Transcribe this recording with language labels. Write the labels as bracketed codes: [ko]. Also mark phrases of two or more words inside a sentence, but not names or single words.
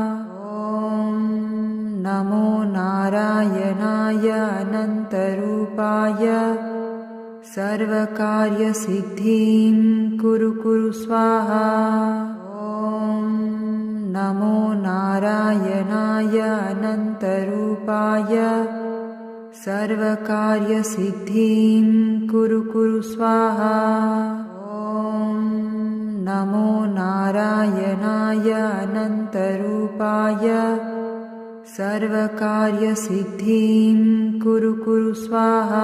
[sa] ઓમ નમો નારાયણાય અનંતરૂપાય સર્વકાર્યસિદ્ધિં કુરુ કુરુ સ્વાહા. ઓમ નમો નારાયણાય અનંતરૂપાય सर्वकार्यसिद्धिं कुरु कुरु स्वाहा। ॐ नमो नारायणाय अनन्तरूपाय सर्वकार्यसिद्धिं कुरु कुरु स्वाहा।